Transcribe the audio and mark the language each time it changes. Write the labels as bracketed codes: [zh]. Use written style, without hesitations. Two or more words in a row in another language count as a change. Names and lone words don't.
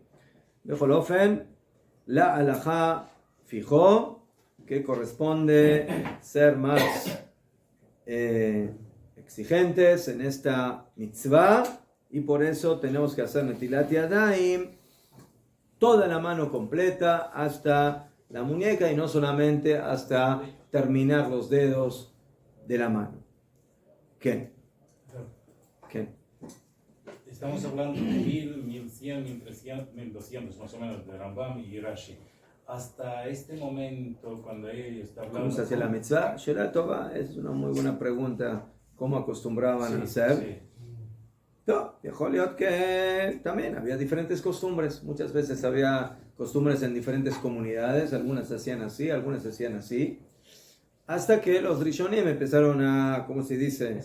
[he] Bechol ofen, [es] la halajá fijó que corresponde ser más exigentes en esta mitzvah, y por eso tenemos que hacer [he] Netilat Yadayim [es] toda la mano completa hasta la muñeca y no solamente hasta terminar los dedos de la mano. ¿Qué? Estamos hablando de 1000, 1100, 1300, 1200 más o menos de Rambam y Rashi. Hasta este momento, cuando ella está hablando... ¿Cómo se hacía la mitzvah? [he] Shela Tova, [es] es una muy buena pregunta. ¿Cómo acostumbraban a hacer? Sí. No, que también había diferentes costumbres. Muchas veces había costumbres en diferentes comunidades. Algunas se hacían así, algunas se hacían así. hasta que los Rishonim empezaron a, ¿cómo se dice?